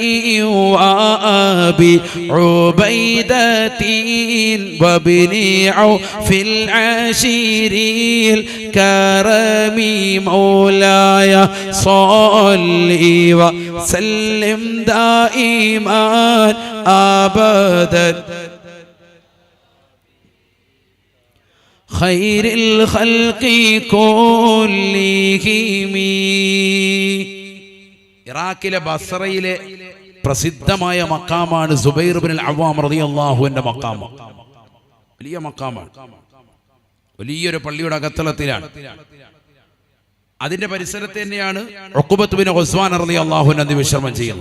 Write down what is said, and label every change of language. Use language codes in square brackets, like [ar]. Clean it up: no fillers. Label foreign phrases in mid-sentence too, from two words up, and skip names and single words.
[ar] وأبي عبيدة وابن عوف العشير الكرم مولاي صل وسلم دائما أبدا خير الخلق كلهم. [ml] ഇറാഖിലെ ബസ്രയിലെ പ്രസിദ്ധമായ മഖാമാണ് സുബൈർ ഇബ്നുൽ അവ്വാം [ar] رضي الله عنه [ml] മഖാം. വലിയ മഖാമാണ്, വലിയൊരു പള്ളിയുടെ അകത്തളത്തിലാണ്. അതിന്റെ പരിസരത്ത് തന്നെയാണ് ഉഖബത്ത് ബിൻ ഉസ്മാൻ [ar] رضي الله عنه [ml] വിശ്രമം ചെയ്യുന്നത്.